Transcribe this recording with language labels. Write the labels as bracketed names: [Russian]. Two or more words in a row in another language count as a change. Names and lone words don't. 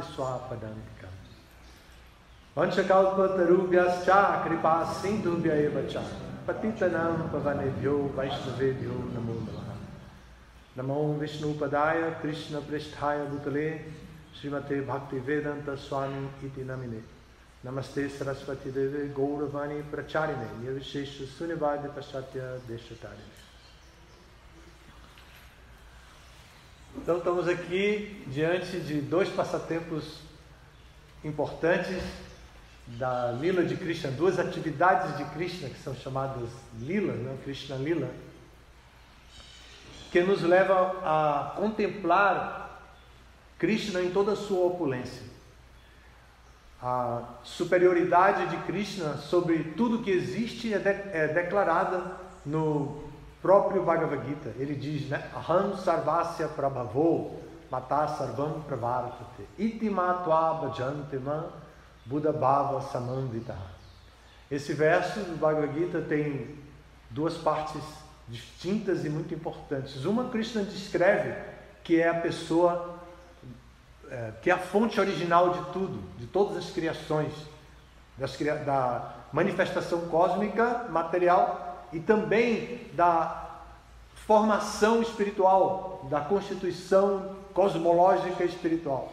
[Sanskrit] Swapadantikam Vanchakalpa Tarubhyascha Kripa Sindhubhya Evacha Patitanam Pavanebhyo Vaishnavebhyo Namo Namaha Namo Vishnu Padaya Krishna Pristhaya Bhutale Srimate Bhakti Vedanta Swami Iti Namine Namaste Saraswati Deve Gauravani Pracharine Nirvishesha Sunivadi Pashatya Deshatari. [Portuguese] Então estamos aqui diante de dois passatempos importantes da Lila de Krishna, 2 atividades de Krishna que são chamadas Lila, né? Krishna Lila, que nos leva a contemplar Krishna em toda a sua opulência. A superioridade de Krishna sobre tudo que existe é declarada no próprio Bhagavad Gita. Ele diz, né? [Sanskrit] Aham sarvasya prabhavo mata sarvam pravartate iti matva bhajante man buddha bhava samandita. [Portuguese] Esse verso do Bhagavad Gita tem 2 partes distintas e muito importantes. Uma, Krishna descreve que é a pessoa, que é a fonte original de tudo, de todas as criações, da manifestação cósmica, material, e também da formação espiritual, da constituição cosmológica espiritual.